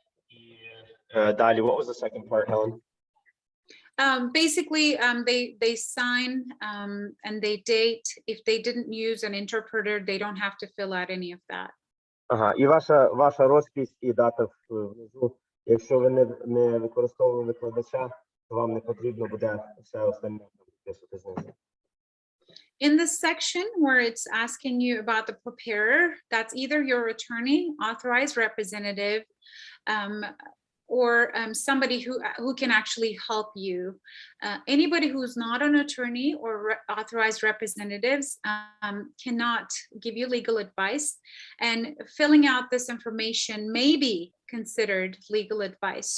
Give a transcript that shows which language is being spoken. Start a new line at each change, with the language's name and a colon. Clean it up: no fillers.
Ukrainian: І далі,
English: what was the second part, Helen? Basically, they sign and they date. If they didn't use an interpreter, they don't have to fill out any of that.
Ukrainian: Ага, і ваша розпись і дата внизу. Якщо ви не використовували викладача, то вам не потрібно буде все остальне записувати знизу.
English: In this section where it's asking you about the preparer, that's either your attorney, authorized representative, or somebody who can actually help you. Anybody who's not an attorney or authorized representatives cannot give you legal advice, and filling out this information may be considered legal advice.